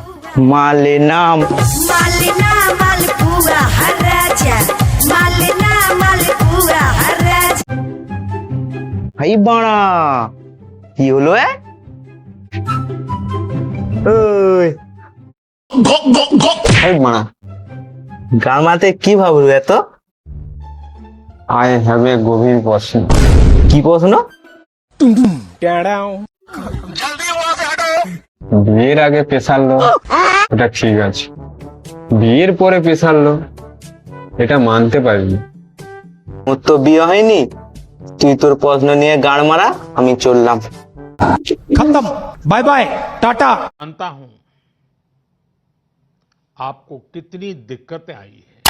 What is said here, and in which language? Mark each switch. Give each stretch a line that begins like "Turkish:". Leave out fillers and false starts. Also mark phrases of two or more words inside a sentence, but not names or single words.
Bangla: মালেনা
Hindi: मालना मालपुआ हर राजा मालना मालपुआ हर राजा
Bangla: ভাই বাড়া কি হলো ওই ভাই বাড়া গান মারতে কি ভাবলো এত?
English: I have a গভীর প্রশ্ন।
Bangla: কি প্রশ্ন? বিয়ের আগে প্রেশার লো ওটা ঠিক আছে, বিয়ের পরে প্রেশার লো এটা মানতে পারিনি। ওর তো বিয়ে হয়নি, তুই তোর প্রশ্ন নিয়ে গাড় মারা, আমি চললাম।
Hindi: खत्म,
English: bye bye,
Hindi: टाटा। जानता हूं आपको कितनी दिक्कतें आई है।